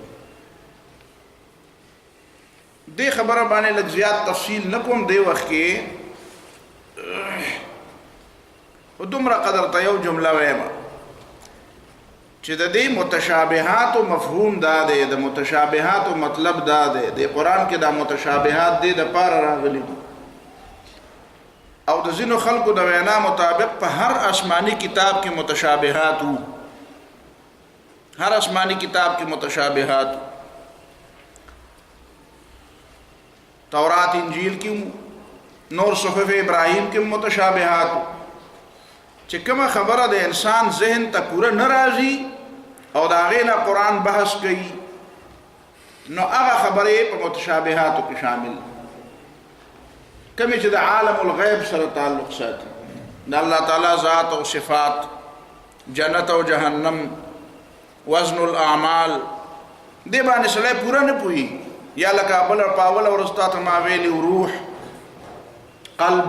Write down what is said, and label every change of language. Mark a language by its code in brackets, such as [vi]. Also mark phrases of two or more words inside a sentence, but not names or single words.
[ps] دې خبره باندې لږ زیات تفصیل نه کوم دی وخت کې و دومره قدر ته یو جمله وایم چې د دې متشابهات او مفهوم دا دی د متشابهات او مطلب دا دی د قرآن کې دا متشابهات دی د پاره راغلي او د ځینو خلکو د وینا مطابق په هر آسماني کتاب کې متشابهات وو. هر آسماني کتاب کې متشابهات تورات انجیل کې نور صحف ابراہیم [ur] کے متشابہات [ps] چې کومه خبره د انسان ذهن ته پوره نه راځي او د هغې نه قرآن بحث کوي نو هغه خبرې په متشابهاتو کې شامل کومې چې د [ar] عالم الغیب [ps] سره تعلق ساتي د الله تعالی ذات او صفات جنت او جهنم [ar] وزن الاعمال [ps] دې باندې سړی پوره نه پوهي یا لکه بل پاول او رستات ما ویلي روح قلب.